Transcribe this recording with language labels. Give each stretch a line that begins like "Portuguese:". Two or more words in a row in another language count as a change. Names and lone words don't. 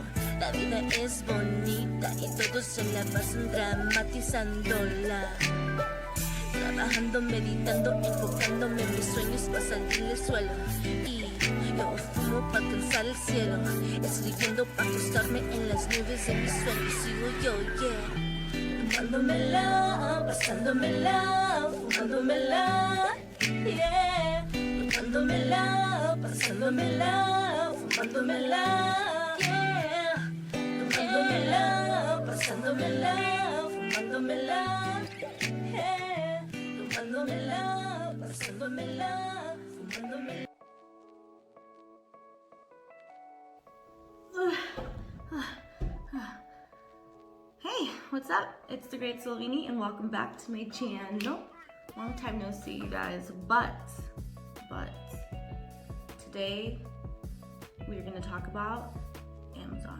Spanish: La vida es bonita y todos se la pasan dramatizándola. Trabajando, meditando, enfocándome en mis sueños para salir del suelo. Y yo fumo para alcanzar el cielo, escribiendo para acostarme en las nubes de mis sueños. Sigo yo, tomándomela, pasándomela, fumándomela, yeah. Tomándomela, pasándomela, fumándomela, yeah. Tomándomela, pasándomela, fumándomela, yeah. Tomándomela, pasándomela, fumándomela.
English: Hey, what's up? It's Thegreatsilvinni and welcome back to my channel. Long time no see, you guys, but today we're gonna talk about Amazon.